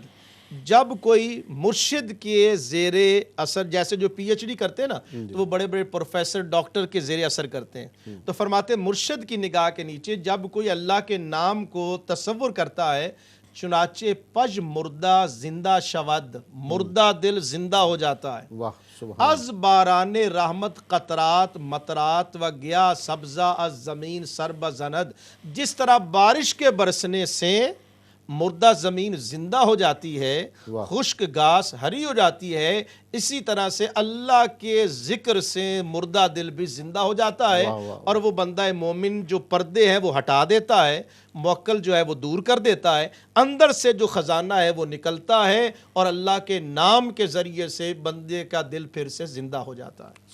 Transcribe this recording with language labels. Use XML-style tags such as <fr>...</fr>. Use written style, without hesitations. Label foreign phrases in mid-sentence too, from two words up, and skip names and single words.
<ur>جب کوئی مرشد کے زیر اثر، جیسے جو پی ایچ ڈی کرتے ہیں نا، تو وہ بڑے بڑے پروفیسر ڈاکٹر کے زیر اثر کرتے ہیں، تو فرماتے ہیں مرشد کی نگاہ کے نیچے جب کوئی اللہ کے نام کو تصور کرتا ہے، چنانچہ</ur> <fa>پج مردہ زندہ شود،</fa> <ur>مردہ دل زندہ ہو جاتا ہے۔ واہ سبحان،</ur> <fa>از باران رحمت قطرات مطرات و گیا سبزہ از زمین سر بزند،</fa> <ur>جس طرح بارش کے برسنے سے مردہ زمین زندہ ہو جاتی ہے، خشک گھاس ہری ہو جاتی ہے، اسی طرح سے اللہ کے ذکر سے مردہ دل بھی زندہ ہو جاتا ہے، اور وہ بندہ مومن جو پردے ہیں وہ ہٹا دیتا ہے، موکل جو ہے وہ دور کر دیتا ہے، اندر سے جو خزانہ ہے وہ نکلتا ہے، اور اللہ کے نام کے ذریعے سے بندے کا دل پھر سے زندہ ہو جاتا ہے۔</ur>